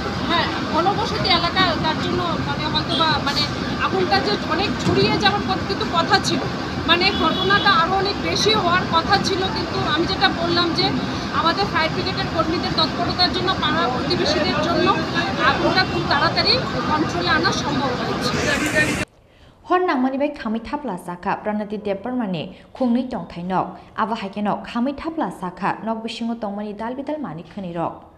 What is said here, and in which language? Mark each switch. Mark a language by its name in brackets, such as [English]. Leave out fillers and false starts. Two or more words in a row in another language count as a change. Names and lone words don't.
[Bangla] হ্যাঁ ঘনবসতি এলাকা তার জন্য মানে হয়তো বা মানে আগুনটা যে অনেক ছড়িয়ে যাওয়ার কিন্তু কথা ছিল মানে ঘটনাটা আরও অনেক বেশি হওয়ার কথা ছিল কিন্তু আমি যেটা বললাম যে আমাদের [English] fire brigade [Bangla] কর্মীদের তৎপরতার জন্য পাড়া প্রতিবেশীদের জন্য আগুনটা খুব তাড়াতাড়ি কন্ট্রোলে আনা সম্ভব হয়েছে [Kok Borok] Khorang manibai Khami Thapla Chakha Pranati Deparmani Khongni Tongthai nok Aba Haikenok Khami Thapla Chakha nok bisingo tongmani dalbidal mani khani rok